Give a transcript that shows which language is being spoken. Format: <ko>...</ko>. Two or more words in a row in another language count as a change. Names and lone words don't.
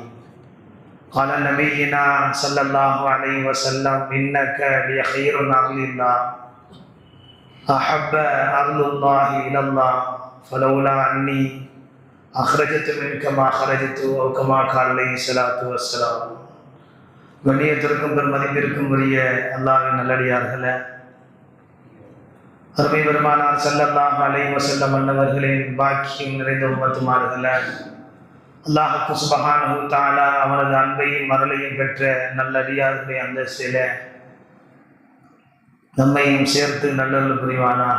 <ar>قال نبينا صلى الله عليه وسلم: إنك لخير أهل الله أحب أهل الله إلى الله فلولا أني أخرجت منك ما خرجت أو كما قال عليه الصلاة والسلام.</ar> <ta>கண்ணியத்திற்கும் பெருமதிப்பிற்கும் உரிய அல்லாஹ்வின் நல்லடியார்களே, அருமை பெருமானார்</ta> <ar>صلى الله عليه وسلم</ar> <ta>அன்னவர்களின் பாக்கியம் நிறைந்த உம்மத்துமார்களே, அல்லாஹ்</ta> <ar>سبحانه وتعالى</ar> <ta>அவனது அன்பையும் அருளையும் பெற்ற நல்லடியார்களுடைய அந்தஸ்திலே நம்மையும் சேர்த்து நல்லருள் புரிவானாக.</ta>